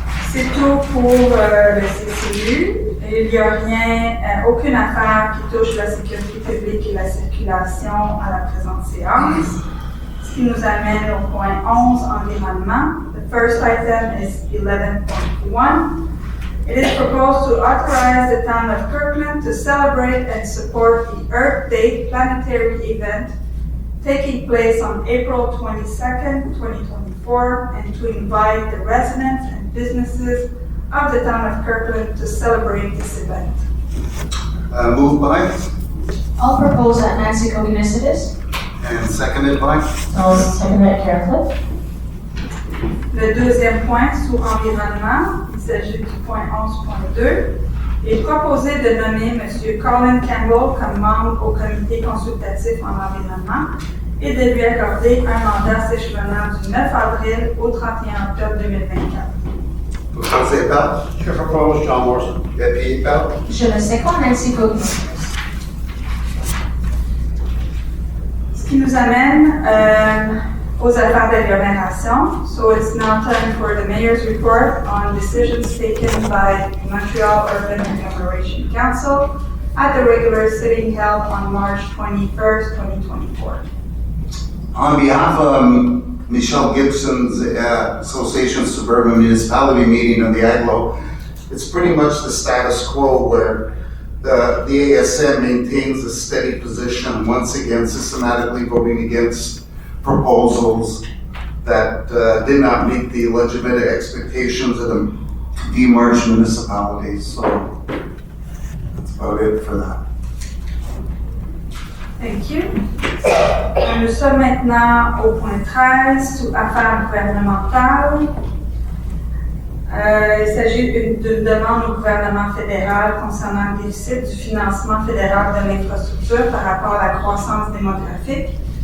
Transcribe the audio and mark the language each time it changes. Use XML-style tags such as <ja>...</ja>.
<fr>C'est tout pour le CCU. Il n'y a rien, aucune affaire qui touche la sécurité publique et la circulation à la présente séance. Ce qui nous amène au point 11, environnement.</fr> <en>The first item is 11.1. It is proposed to authorize the town of Kirkland to celebrate and support the Earth Day planetary event taking place on April 22nd, 2024, and to invite the residents and businesses of the town of Kirkland to celebrate this event. moved by, I'll propose that Nancy Koginis and seconded by, I'll second that Karen Cliff.</en> <fr>Le deuxième point sous environnement, il s'agit du point 11.2. Il est proposé de nommer M. Colin Campbell comme membre au comité consultatif en environnement et de lui accorder un mandat s'échelonnant du 9 avril au 31 octobre 2024. proposé par, Je propose John Morrison. appuyé par, Je le second Nancy Koginis. Ce qui nous amène aux affaires d'agglomération.</fr> <en>So it's now time for the mayor's report on decisions taken by the Montreal Urban Agglomeration Council at the regular sitting held on March 21st, 2024. On behalf of Michelle Gibson's Association of Suburban Municipality meeting on the Aglo, it's pretty much the status quo where the ASM maintains a steady position, once again systematically voting against proposals that did not meet the legitimate expectations of the demerged municipalities. So that's about it for that. Thank you.</en> <fr>Nous sommes maintenant au point 13 sous affaires gouvernementales. Il s'agit d'une demande au gouvernement fédéral concernant le déficit du financement fédéral de l'infrastructure par rapport à la croissance démographique.</fr>